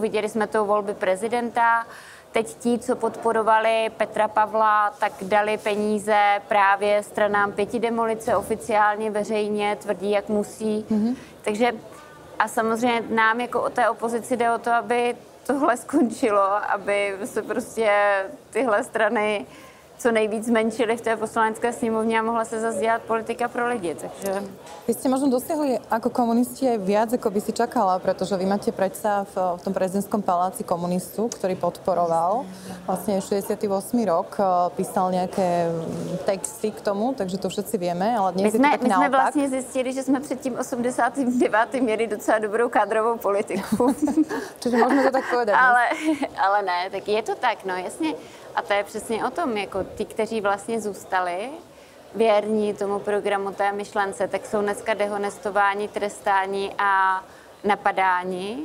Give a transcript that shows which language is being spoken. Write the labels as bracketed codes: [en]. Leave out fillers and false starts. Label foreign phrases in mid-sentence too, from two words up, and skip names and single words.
[cs] Viděli jsme to volby prezidenta. Teď ti, co podporovali Petra Pavla, tak dali peníze právě stranám 5 demolice oficiálně, veřejně, tvrdí, jak musí. Takže a samozřejmě nám jako o té opozici jde o to, aby tohle skončilo, aby se prostě tyhle strany co nejvíc zmenšili v té poslanecké sněmovně a mohla se zase dělat politika pro lidi. Takže... [sk] Vy ste možno dosiahli ako komunisti aj viac, ako by si čakala, pretože vy máte predsa v tom prezidentskom paláci komunistu, ktorý podporoval vlastne 68. rok, písal nejaké texty k tomu, takže to všetci vieme, ale dnes je to tak naopak. [cs] My jsme vlastně zjistili, že jsme před tím 89. měli docela dobrou kádrovou politiku. [sk] Čiže môžeme to tak povedať. [cs] Ale ne, tak je to tak, no jasně. A to je přesně o tom, jako ti, kteří vlastně zůstali věrní tomu programu, té myšlence, tak jsou dneska dehonestováni, trestáni a napadáni.